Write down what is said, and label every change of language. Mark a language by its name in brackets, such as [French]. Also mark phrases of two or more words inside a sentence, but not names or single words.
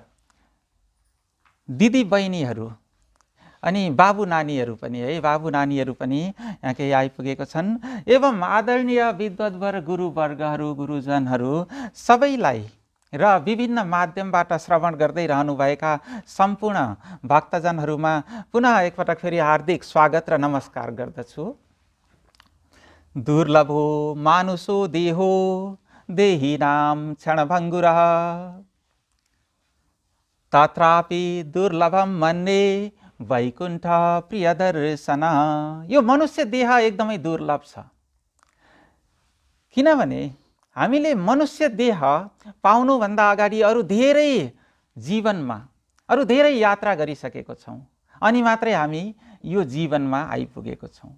[Nepali] दिदी बहिनीहरू अनि बाबु नानीहरू पनि है, बाबु नानीहरू पनि यहाँ केही आइपुगेको छन् एवं आदरणीय विद्वद्वर गुरुवर्गहरू, गुरुजनहरू सबैलाई र विभिन्न माध्यमबाट श्रवण गर्दै रहनुभएका सम्पूर्ण भक्तजनहरूमा पुनः एकपटक फेरि हार्दिक स्वागत र नमस्कार गर्दछु। [Sanskrit] दुर्लभो मानुषो देहो देहिनां क्षणभङ्गुरः तत्रापि दुर्लभम मन्ये वैकुण्ठ प्रियदर्शन। [Nepali] यो मनुष्य देह एकदमै दुर्लभ छ, किनभने हामीले मनुष्य देह पाउनुभन्दा अगाडि अरू धेरै जीवनमा अरू धेरै यात्रा गरिसकेको छौँ अनि मात्रै हामी यो जीवनमा आइपुगेको छौँ।